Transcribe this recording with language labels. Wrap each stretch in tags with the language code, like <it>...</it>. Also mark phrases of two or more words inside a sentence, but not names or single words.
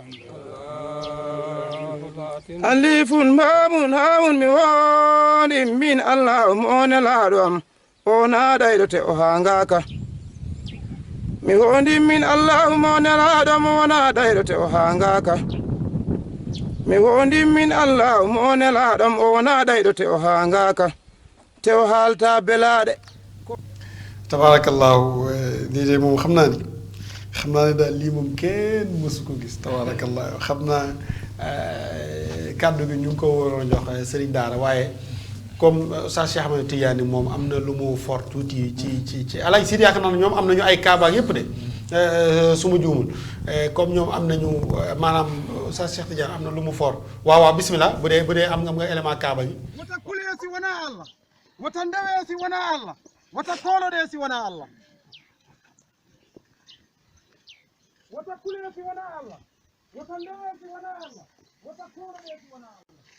<ff>alifun mamun hawun mi woni min allah mone laaɗo am o naɗayɗo te o hangaka mi wondi min allah mone laaɗo am o naɗayɗo te o hangaka mi wondi min allah mone laaɗo am o naɗayɗo te o hangaka te o haalta belaɗe</ff> <wo>tabarakallahu lii de moom xam naa ne daal lii moom kenn mësu ko gis tabarakallahu xam naa kàddu gi ñu ngi ko waroon jox sëriñ daara waaye comme Oustaz Cheikh Ahmed Tidiane moom am na lu mu fort tuuti ci Alaaji Sidi yaakaar naa ñoom am nañu ay kaaba yépp de su ma juumul comme ñoom am nañu maanaam Oustaz Cheikh Tidiane am na lu mu fort waaw bismillah bu dee am nga élément kaaba gi</wo> <ff>wata kulee si wona allah wata ndewee si wona allah wata kooloɗee si wona allah wata kulee si wona allah wata ndewee si wona allah wata kooloɗee si wona allah</ff>